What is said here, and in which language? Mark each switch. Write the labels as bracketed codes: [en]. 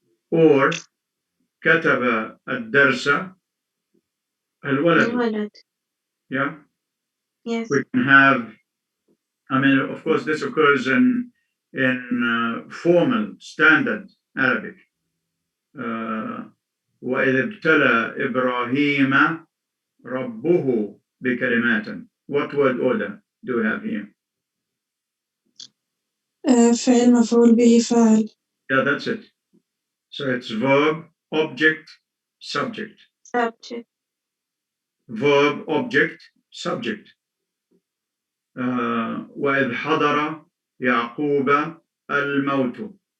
[ar] Or كتب الدرس الولد. [en] Yeah. Yes. We can have. I mean, of course, this occurs in formal standard Arabic. [ar] وإذ ابتلى إبراهيم ربه بكلمات. [en] What word order do we have here? [ar] فعل مفعول به فاعل. [en] Yeah, that's it. So it's verb, object, subject. Subject. Verb, object, subject. [ar] وإذ حضر يعقوب الموت.